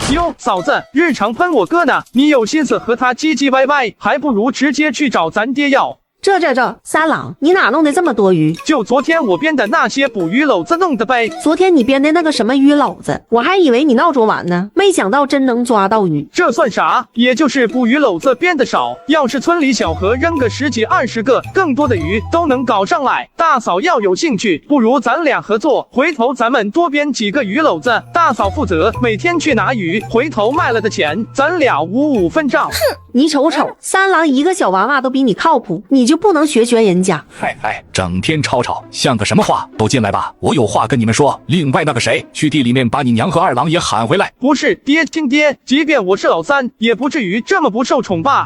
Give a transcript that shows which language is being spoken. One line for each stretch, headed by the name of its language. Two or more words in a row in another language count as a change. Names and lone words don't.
Chinese: 喲，嫂子，日常噴我哥呢，你有心思和他唧唧歪歪，還不如直接去找咱爹要。这，三郎，你哪弄的這麼多魚？就昨天我編的那些捕魚簍子弄的唄。昨天你編的那個什麼魚簍子，我還以為你鬧着玩呢，沒想到真能抓到魚。這算啥？也就是捕魚簍子編的少，要是村裡小河扔個10 幾20個，更多的魚都能搞上來。大嫂要有興趣，不如咱倆合作，回頭咱們多編幾個魚簍子，大嫂負責每天去拿魚，回頭賣了的錢咱倆55分賬。哼，你瞅瞅，三郎一個小娃娃都比你靠譜，你就不能學人家？嗨，整天吵吵，像個什麼話？都進來吧，我有話跟你們說。另外那個誰，去地裡面把你娘和二郎也喊回來。不是，爹親爹，即便我是老三，也不至於這麼不受寵吧？